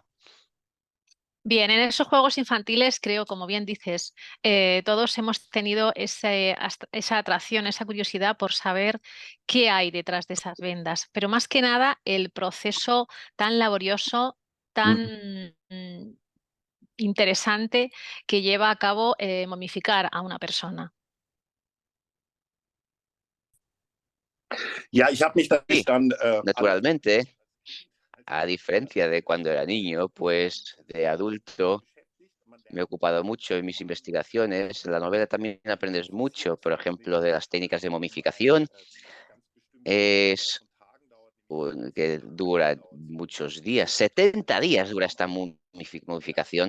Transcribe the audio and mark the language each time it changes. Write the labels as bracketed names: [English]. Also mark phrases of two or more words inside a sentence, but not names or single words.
[Spanish] Bien, en esos juegos infantiles creo, como bien dices, todos hemos tenido esa atracción, esa curiosidad por saber qué hay detrás de esas vendas, pero más que nada el proceso tan laborioso, tan interesante que lleva a cabo momificar a una persona. [German] Ja, ich habe mich [Spanish] Sí, [German] dann [Spanish] naturalmente, a diferencia de cuando era niño, pues de adulto me he ocupado mucho en mis investigaciones. En la novela también aprendes mucho, por ejemplo, de las técnicas de momificación. Es que dura muchos días, 70 días dura esta momificación.